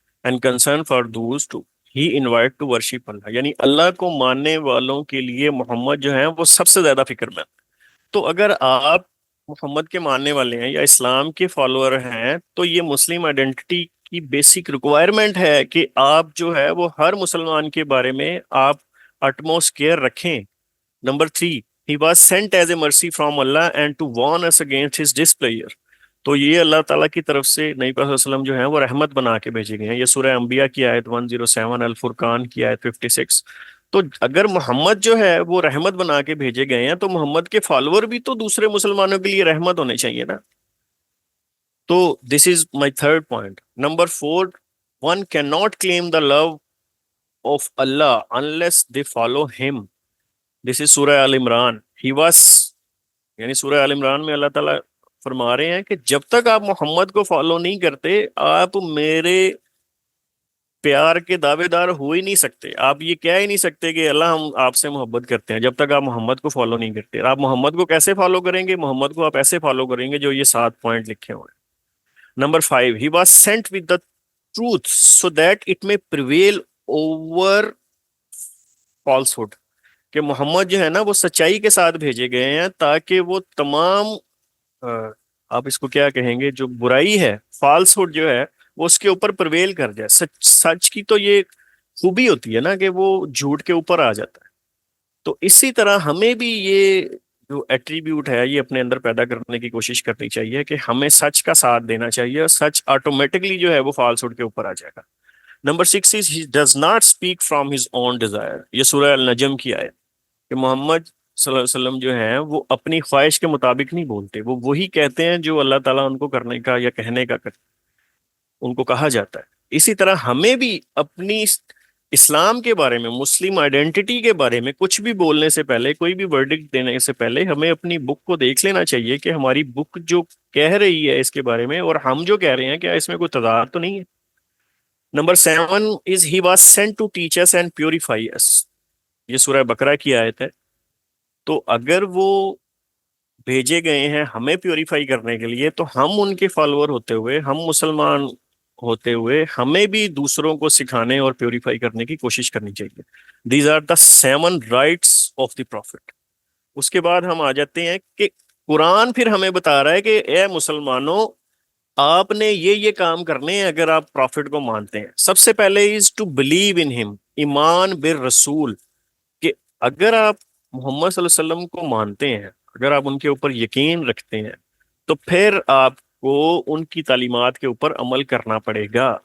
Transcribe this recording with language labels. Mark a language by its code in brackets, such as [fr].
[en] and concern for those to he invite to worship Allah, [ur] یعنی اللہ کو ماننے والوں کے لیے محمد جو ہیں وہ سب سے زیادہ فکر مند. تو اگر آپ محمد کے ماننے والے ہیں یا اسلام کے فالوور ہیں تو یہ مسلم آئیڈینٹی کی بیسک ریکوائرمنٹ ہے کہ آپ جو ہے وہ ہر مسلمان کے بارے میں آپ اٹموسٹ کیئر رکھیں. [en] Number 3 he was sent as a mercy from Allah and to warn us against his displeasure. [ur] تو یہ اللہ تعالیٰ کی طرف سے نبی پاک صلی اللہ علیہ وسلم جو ہیں وہ رحمت بنا کے بھیجے گئے ہیں. یہ سورہ انبیاء کی آیت 107، الفرقان کی آیت 56. تو اگر محمد جو ہے وہ رحمت بنا کے بھیجے گئے ہیں تو محمد کے فالوور بھی تو دوسرے مسلمانوں کے لیے رحمت ہونے چاہیے نا. [en] تو this is my third point. Number 4 one cannot claim the love of Allah unless they follow him. This is Surah Al Imran. He was, [ur] یعنی سورہ آل عمران میں اللہ تعالیٰ فرما رہے ہیں کہ جب تک آپ محمد کو فالو نہیں کرتے آپ میرے پیار کے دعوے دار ہو ہی نہیں سکتے. آپ یہ کہہ ہی نہیں سکتے کہ اللہ ہم آپ سے محبت کرتے ہیں جب تک آپ محمد کو فالو نہیں کرتے. آپ محمد کو کیسے فالو کریں گے؟ محمد کو آپ ایسے فالو کریں گے جو یہ 7 پوائنٹ لکھے ہوئے ہیں. [en] Number 5 he was sent with the truth so that it may prevail over falsehood. [ur] کہ محمد جو ہے نا وہ سچائی کے ساتھ بھیجے گئے ہیں تاکہ وہ تمام آپ اس کو کیا کہیں گے، جو برائی ہے، فالس ہوڈ جو ہے وہ اس کے اوپر پرویل کر جائے. سچ کی تو یہ خوبی ہوتی ہے نا کہ وہ جھوٹ کے اوپر آ جاتا ہے. تو اسی طرح ہمیں بھی یہ جو ایٹریبیوٹ ہے یہ اپنے اندر پیدا کرنے کی کوشش کرنی چاہیے کہ ہمیں سچ کا ساتھ دینا چاہیے اور سچ آٹومیٹکلی جو ہے وہ فالس ہوڈ کے اوپر آ جائے گا. [en] Number 6 is he does not speak from his own desire. [ur] یہ سورہ النجم کی آیت کہ محمد صلی اللہ علیہ وسلم جو ہیں وہ اپنی خواہش کے مطابق نہیں بولتے. وہ وہی کہتے ہیں جو اللہ تعالیٰ ان کو کرنے کا یا کہنے کا ان کو کہا جاتا ہے. اسی طرح ہمیں بھی اپنی اسلام کے بارے میں، مسلم آئیڈینٹی کے بارے میں کچھ بھی بولنے سے پہلے، کوئی بھی ورڈکٹ دینے سے پہلے ہمیں اپنی بک کو دیکھ لینا چاہیے کہ ہماری بک جو کہہ رہی ہے اس کے بارے میں اور ہم جو کہہ رہے ہیں کیا اس میں کوئی تضاد تو نہیں ہے. [en] Number 7 is he was sent to teach us and purify us. [ur] یہ سورہ بقرہ کی آیت ہے. تو اگر وہ بھیجے گئے ہیں ہمیں پیوریفائی کرنے کے لیے تو ہم ان کے فالوور ہوتے ہوئے، ہم مسلمان ہوتے ہوئے ہمیں بھی دوسروں کو سکھانے اور پیوریفائی کرنے کی کوشش کرنی چاہیے. [en] These are the 7 rights of the prophet. [ur] اس کے بعد ہم آ جاتے ہیں کہ قرآن پھر ہمیں بتا رہا ہے کہ اے مسلمانوں آپ نے یہ کام کرنے ہیں اگر آپ پروفٹ کو مانتے ہیں. سب سے پہلے [en] is to believe in him, [ur] ایمان بالرسول، کہ اگر آپ محمد صلی اللہ علیہ وسلم کو مانتے ہیں، اگر آپ ان کے اوپر یقین رکھتے ہیں تو پھر آپ کو ان کی تعلیمات کے اوپر عمل کرنا پڑے گا.